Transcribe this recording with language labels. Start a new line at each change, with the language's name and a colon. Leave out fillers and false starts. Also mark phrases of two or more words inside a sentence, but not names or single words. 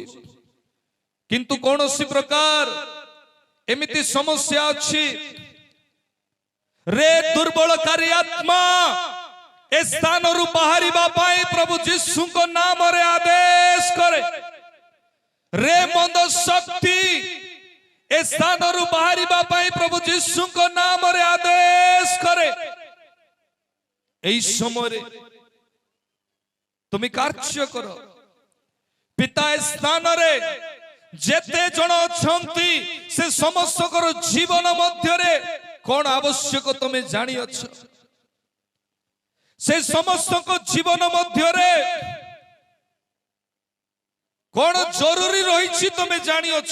Odia: କିନ୍ତୁ କୌଣସି ପ୍ରକାର ଏମିତି ସମସ୍ୟା ଅଛି ରେ ଦୁର୍ବଳକାରୀ ଆତ୍ମା, ଏ ସ୍ଥାନରୁ ବାହାରିବା ପାଇଁ ପ୍ରଭୁ ଯୀଶୁଙ୍କ ନାମରେ ଆଦେଶ କରେ। ରେ ମନ୍ଦ ଶକ୍ତି, ଏ ସ୍ଥାନରୁ ବାହାରିବା ପାଇଁ ପ୍ରଭୁ ଯୀଶୁଙ୍କ ନାମରେ ଆଦେଶ କରେ।
Bangla: এই সময়ে তুমি
Odia: କାର୍ଯ୍ୟ କର। ପିତା ଏ ସ୍ଥାନରେ ଯେତେ ଜଣ ଅଛନ୍ତି ସେ ସମସ୍ତଙ୍କର ଜୀବନ ମଧ୍ୟରେ କଣ ଆବଶ୍ୟକ ତମେ ଜାଣିଅଛ। ସେ ସମସ୍ତଙ୍କ ଜୀବନ ମଧ୍ୟରେ କଣ ଜରୁରୀ ରହିଛି ତମେ ଜାଣିଅଛ।